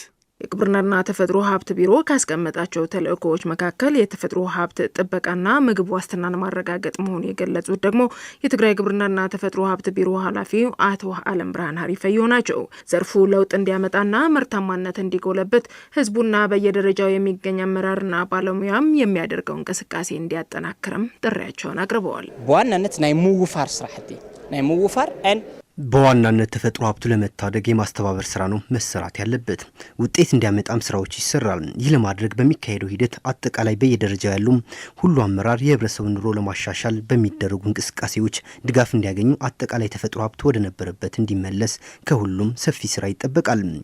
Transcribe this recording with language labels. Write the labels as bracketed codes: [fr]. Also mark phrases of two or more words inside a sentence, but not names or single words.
[am] የግብርናና ተፈጥሮ ሀብት ቢሮ ካስቀመጣቸው ተልእኮዎች መካከል የተፈጥሮ ሀብት ጥበቃና ምግብ ዋስትናን ማረጋገጥ መሆኑን የገለጹት ደግሞ የትግራይ ግብርናና ተፈጥሮ ሀብት ቢሮ ኃላፊ አቶ አለም ብርሃን ሀሪፈዮ ናቸው። ዘርፉ ለውጥ እንዲያመጣና ምርታማነት እንዲጎለበት ህዝቡና በየደረጃው የሚገኝ አመራርና ባለሙያም የሚያደርገው እንቅስቃሴ እንዲያጠናክርም ጥሪያቸውን አቅርበዋል። [ti] በዋናነት ናይ ምውፋር ስራሕቲ ናይ ምውፋር [am] በዋናነት ተፈጥሮ ሀብቱ ለመታደግ የማስተባበር ስራ ነው መሰራት ያለበት። ውጤት እንዲያመጣም ስራዎች ይሰራል። ይህ ለማድረግ በሚካሄደው ሂደት አጠቃላይ በየደረጃው ያሉ ሁሉ አመራር የህብረተሰቡን ኑሮ ለማሻሻል በሚደረጉ እንቅስቃሴዎች ድጋፍ እንዲያገኙ አጠቃላይ ተፈጥሮ ሀብቱ ወደ ነበረበት እንዲመለስ ከሁሉም ሰፊ ስራ ይጠበቃል።